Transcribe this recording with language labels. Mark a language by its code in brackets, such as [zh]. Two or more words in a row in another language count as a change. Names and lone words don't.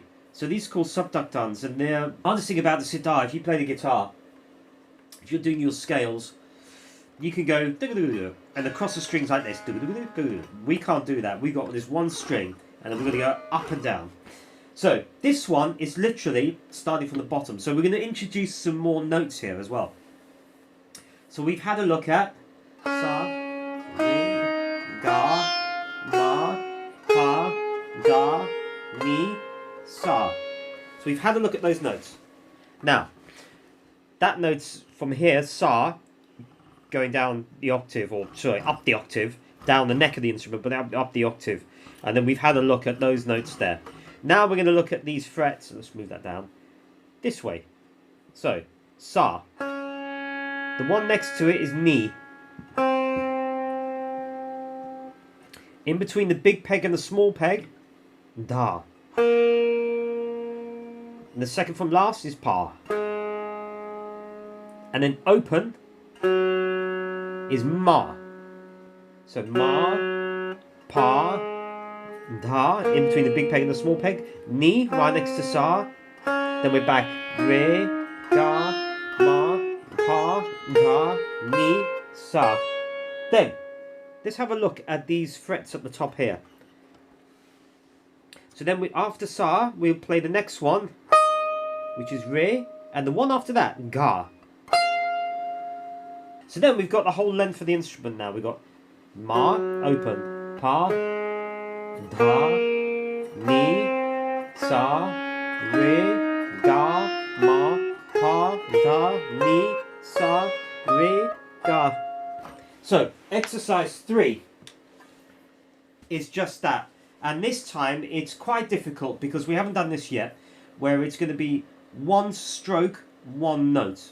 [en] So these are called subductans, and the hardest thing about the sitar, if you play the guitar, if you're doing your scales, you can go and across the strings like this. We can't do that. We've got this one string, and then we're going to go up and down. So this one is literally starting from the bottom. So we're going to introduce some more notes here as well. So we've had a look at sa, re, ga, ma, pa, da, mi, sa. So we've had a look at those notes. Now, that note's from here, sa, going down the octave, or sorry, up the octave, down the neck of the instrument, but up the octave. And then we've had a look at those notes there. Now we're going to look at these frets. Let's move that down this way. So, sa. The one next to it is mi. In between the big peg and the small peg, da. And the second from last is pa. And then open is ma. So ma, pa, da, in between the big peg and the small peg. Ni, right next to sa. Then we're back. Re, ga, ma, pa, da, ni, sa. Then, let's have a look at these frets at the top here. So then after sa, we'll play the next one, which is re, and the one after that, ga. So then we've got the whole length of the instrument now. We've got ma, open, pa, da, mi, sa, re, ga, ma, pa, da, mi, sa, re, ga. So, exercise 3 is just that. And this time it's quite difficult because we haven't done this yet, where it's going to be one stroke, one note.